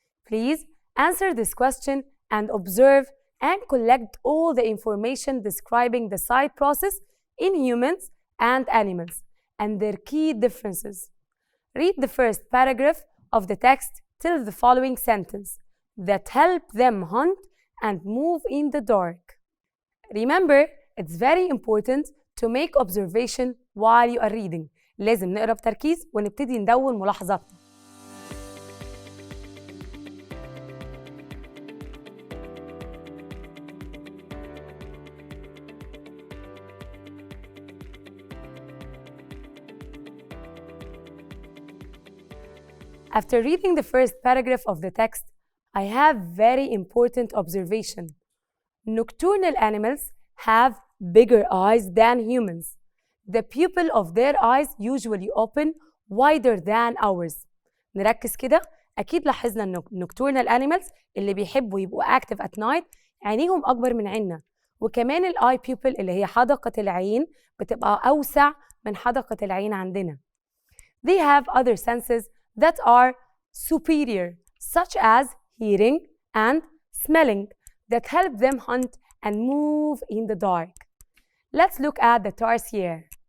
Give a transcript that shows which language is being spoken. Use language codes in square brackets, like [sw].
[en] Please answer this question and observe and collect all the information describing the sight process in humans and animals and their key differences. Read the first paragraph of the text till the following sentence that help them hunt and move in the dark. Remember, it's very important to make observation while you are reading. [ar] لازم نقرأ بتركيز ونبتدي ندون ملاحظاتنا. [en] After reading the first paragraph of the text, I have very important observation. Nocturnal animals have bigger eyes than humans. The pupil of their eyes usually open wider than ours. [ar] نركز كده، أكيد لاحظنا إن [en] nocturnal animals [ar] اللي بيحبوا يبقوا [en] active at night [ar] عينيهم أكبر من عيننا، وكمان ال [en] eye pupil [ar] اللي هي حدقة العين بتبقى أوسع من حدقة العين عندنا. [en] They have other senses that are superior, such as hearing and smelling, that help them hunt and move in the dark. Let's look at the tarsier.